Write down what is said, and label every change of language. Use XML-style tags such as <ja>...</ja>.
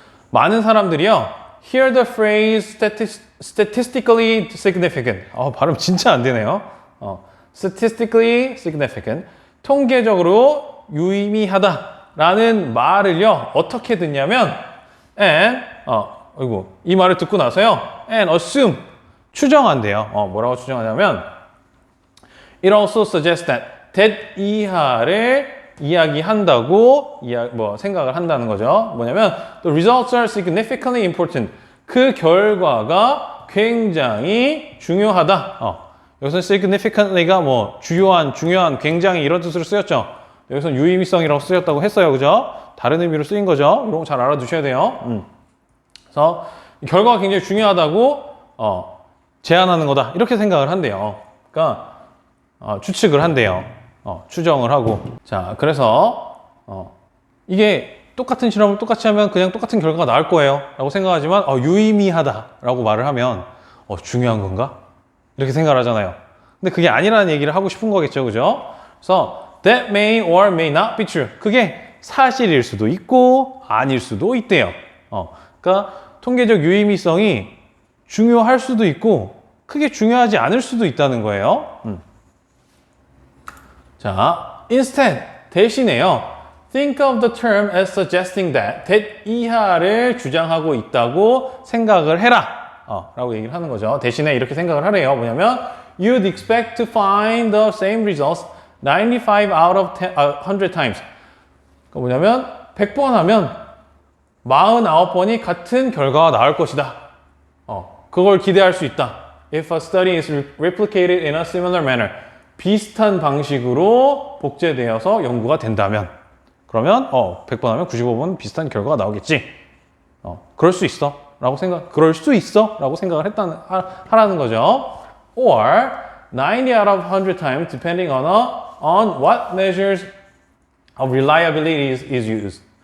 <ko>많은 사람들이요.</ko> <en>Hear the phrase statistically significant.</en> <ko>발음 진짜 안 되네요.</ko> <en>statistically significant.</en> <ko>통계적으로 유의미하다라는 말을요. 어떻게 듣냐면 and 이 말을 듣고 나서요.</ko> <en>and assume</en> <ko>추정한대요. 뭐라고 추정하냐면</ko> <en>it also suggests that</en> <ko>이하를 이야기한다고 생각을 한다는 거죠. 뭐냐면</ko> <en>the results are significantly important.</en> <ko>그 결과가 굉장히 중요하다. 여기서 significantly가 중요한, 굉장히 이런 뜻으로 쓰였죠. 여기서 유의미성이라고 쓰였다고 했어요. 그죠? 다른 의미로 쓰인 거죠. 이런 거 잘 알아두셔야 돼요. 그래서 결과가 굉장히 중요하다고 제안하는 거다. 이렇게 생각을 한대요. 그러니까 추측을 한대요. 추정을 하고. 자, 그래서 이게 똑같은 실험을 똑같이 하면 그냥 똑같은 결과가 나올 거예요. 라고 생각하지만 유의미하다라고 말을 하면 중요한 건가? 이렇게 생각을 하잖아요. 근데 그게 아니라는 얘기를 하고 싶은 거겠죠. 그죠? 그래서</ko> <en>that may or may not be true.</en> <ko>그게 사실일 수도 있고 아닐 수도 있대요. 그러니까 통계적 유의미성이 중요할 수도 있고 크게 중요하지 않을 수도 있다는 거예요. 자, instead 대신에요.</ko> <en>Think of the term as suggesting that</en> <ko>이하를 주장하고 있다고 생각을 해라. 라고 얘기를 하는 거죠. 대신에 이렇게 생각을 하래요. 뭐냐면</ko> <en>you'd expect to find the same results 95 out of 100 times.</en> <ko>그러니까 뭐냐면 100번 하면 49번이 같은 결과가 나올 것이다. 그걸 기대할 수 있다.</ko> <en>If a study is replicated in a similar manner.</en> <ko>비슷한 방식으로 복제되어서 연구가 된다면 그러면 100번 하면 95번 비슷한 결과가 나오겠지. 그럴 수 있어. 그럴 수 있어. 라고 생각을 하라는 거죠.</ko> <en>Or 90 out of 100 times depending on what measures of reliability is used.</en>